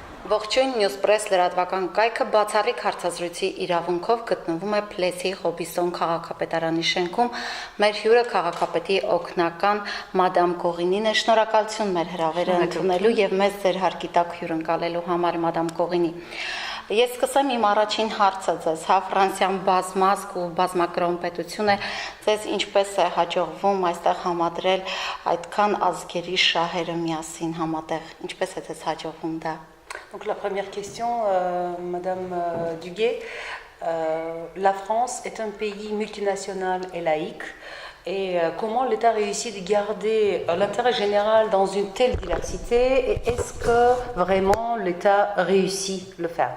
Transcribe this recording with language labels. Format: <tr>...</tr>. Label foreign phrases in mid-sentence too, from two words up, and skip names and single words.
<hy>Ողջույն Newspress լրատվական կայքը բացառիկ հարցազրույցի իրավունքով գտնվում է Փլեսի Հոբիսոն քաղաքապետարանի շենքում։ Մեր հյուրը քաղաքապետի օգնական Մադամ Կողինին է։ Շնորհակալություն մեր հրավերը ընդունելու եւ մեզ ձեր հարկի տակ հյուրընկալելու համար, Մադամ Կողինի։ Ես սկսեմ իմ առաջին հարցը ձեզ, Ֆրանսիան բազմազգ ու բազմակրոն պետություն է, ձեզ ինչպես է հաջողվում այստեղ համադրել այդքան ազգերի շահերը միասին համատեղ, ինչպես է ձեզ հաջողվում դա։</hy> <fr>Donc la première question, Madame Duguay, la France est un pays multinational et laïque. Et comment l'État réussit de garder l'intérêt général dans une telle diversité? Et est-ce que vraiment l'État réussit le faire?</fr>